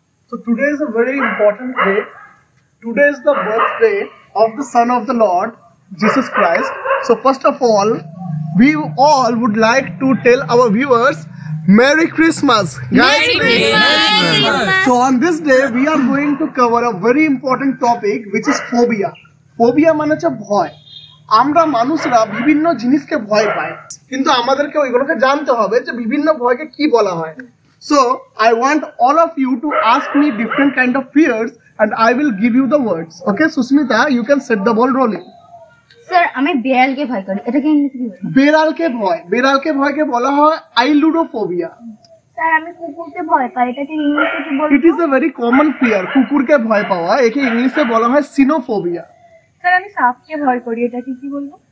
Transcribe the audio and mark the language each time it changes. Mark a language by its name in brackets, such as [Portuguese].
[English] So today is a very important day. Today is the birthday of the Son of the Lord, Jesus Christ. So first of all, we all would like to tell our viewers, Merry Christmas, guys. Merry Christmas. So on this day, we are going to cover a very important topic, which is phobia. [Bangla] Phobia মানে হচ্ছে ভয়। আমরা মানুষরা বিভিন্ন জিনিসকে ভয় পাই, কিন্তু আমাদেরকে ওইগুলোকে জানতে হবে যে বিভিন্ন ভয়কে কি বলা হয়। [English] So I want all of you to ask me different kind of fears, and I will give you the words. Okay, Susmita, you can set the ball rolling. [Bangla] Sir আমি বিড়ালকে ভয় করি, এটাকে ইংলিশে কি বলবো? বেড়ালকে ভয়কে বলা হয় আইলুডোফোবিয়া। স্যার আমি কুকুরকে ভয় পাই, এটাকে ইংলিশে কি বলবো? [English] It is a very common fear. [Bangla] কুকুরকে ভয় পাওয়া, একে ইংলিশে বলা হয় সিনোফোবিয়া। স্যার আমি সাপকে ভয় করি, এটাকে কি বলবো?